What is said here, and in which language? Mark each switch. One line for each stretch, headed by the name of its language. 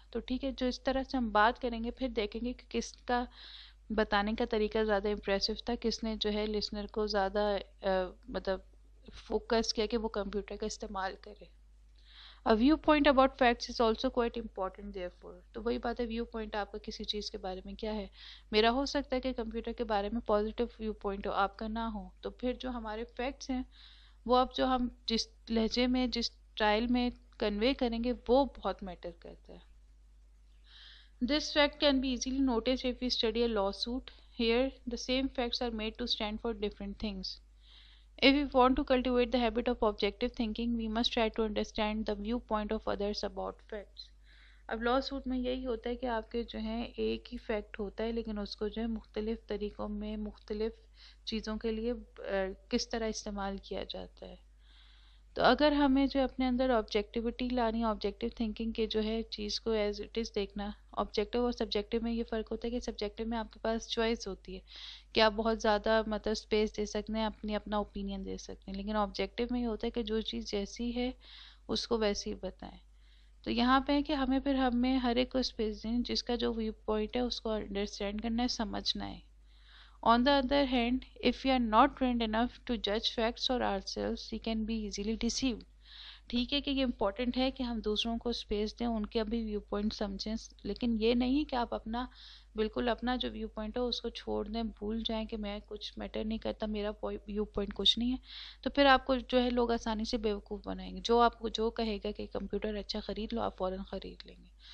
Urdu: تو ٹھیک ہے، جو اس طرح سے ہم بات کریں گے پھر دیکھیں گے کہ کس کا بتانے کا طریقہ زیادہ امپریسو تھا، کس نے جو ہے لسنر کو زیادہ مطلب فوکس کیا کہ وہ کمپیوٹر کا استعمال کرے.
English: A viewpoint about facts is also quite important therefore.
Urdu: تو وہی بات ہے، ویو پوائنٹ آپ کا کسی چیز کے بارے میں کیا ہے. میرا ہو سکتا ہے کہ کمپیوٹر کے بارے میں پازیٹیو ویو پوائنٹ ہو، آپ کا نہ ہو. تو پھر جو ہمارے فیکٹس ہیں وہ اب جو ہم جس لہجے میں جس اسٹائل میں کنوے کریں گے وہ بہت میٹر کرتا ہے.
English: This fact can be easily noticed if we study a lawsuit. Here, the same facts are made to stand for different things. If we want to cultivate the habit of objective thinking, we must try to understand the viewpoint of others about facts.
Urdu: اب لا suit میں یہی ہوتا ہے کہ آپ کے جو ہیں ایک ہی فیکٹ ہوتا ہے، لیکن اس کو جو ہے مختلف طریقوں میں مختلف چیزوں کے لیے کس طرح استعمال کیا جاتا ہے. تو اگر ہمیں جو اپنے اندر آبجیکٹیوٹی لانی، آبجیکٹیو تھنکنگ کے جو ہے چیز کو ایز اٹ از دیکھنا. آبجیکٹیو اور سبجیکٹیو میں یہ فرق ہوتا ہے کہ سبجیکٹیو میں آپ کے پاس چوائس ہوتی ہے کہ آپ بہت زیادہ مطلب اسپیس دے سکتے ہیں، اپنا اوپینین دے سکتے ہیں، لیکن آبجیکٹیو میں یہ ہوتا ہے کہ جو چیز جیسی ہے اس کو ویسی ہی بتائیں. تو یہاں پہ ہے کہ ہمیں ہر ایک کو اسپیس دیں، جس کا جو ویو پوائنٹ ہے اس کو انڈرسٹینڈ کرنا ہے، سمجھنا ہے.
English: On the other hand, if we are not trained enough to judge facts or ourselves, we can be easily deceived.
Urdu: ٹھیک ہے کہ یہ امپورٹنٹ ہے کہ ہم دوسروں کو اسپیس دیں، ان کے بھی ویو پوائنٹ سمجھیں، لیکن یہ نہیں کہ آپ بالکل اپنا جو ویو پوائنٹ ہے اس کو چھوڑ دیں، بھول جائیں کہ میں کچھ میٹر نہیں کرتا، میرا ویو پوائنٹ کچھ نہیں ہے. تو پھر آپ کو جو ہے لوگ آسانی سے بیوقوف بنائیں گے. جو آپ کو جو کہے گا کہ کمپیوٹر اچھا خرید لو، آپ فوراً خرید لیں گے.